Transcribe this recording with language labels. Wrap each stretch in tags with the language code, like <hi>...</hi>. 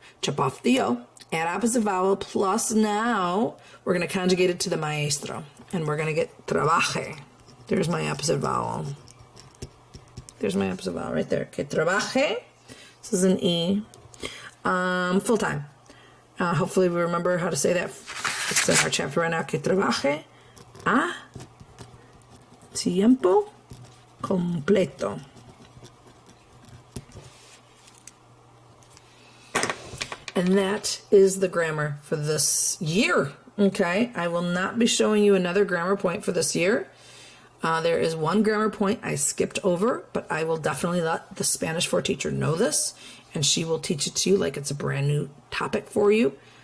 <en>Chop off the yo, add opposite vowel, plus now we're going to conjugate it to the maestro, and we're going to get trabaje. There's my opposite vowel. There's my opposite vowel right there. Okay, trabaje. This is an E. Full time. Hopefully we remember how to say that. It's in our chapter right now.</en> <es>Que trabaje a tiempo completo.</es> <en>And that is the grammar for this year. Okay, I will not be showing you another grammar point for this year. There is one grammar point I skipped over, but I will definitely let the Spanish 4 teacher know this, and she will teach it to you like it's a brand new topic for you.</en>